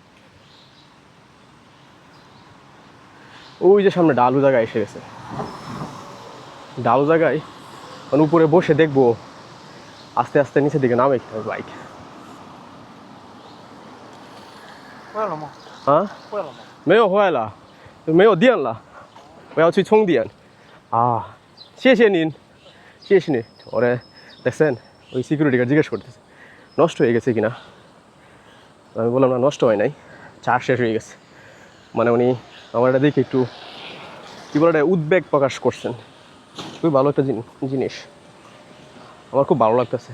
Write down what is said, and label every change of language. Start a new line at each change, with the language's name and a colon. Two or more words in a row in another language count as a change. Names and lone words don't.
Bangla: ওই যে সামনে ডালু জায়গায় এসে গেছে। ডালু জায়গায় মানে উপরে বসে দেখবো আস্তে আস্তে নিচের দিকে নামে কি হবে বাইক। হ্যাঁ,
Chinese: 没有坏了，没有电了，我要去充电啊！谢谢您，谢谢你。
Bangla: ওরে দেখছেন, ওই
English: security guard
Bangla: জিজ্ঞেস করতেছে নষ্ট হয়ে গেছে কিনা। আমি বললাম না, নষ্ট হয় নাই, চার্জ শেষ হয়ে গেছে। মানে উনি আমার এটা দেখে একটু কী বলে এটা উদ্বেগ প্রকাশ করছেন। খুবই ভালো একটা জিনিস, আমার খুব ভালো লাগতেছে।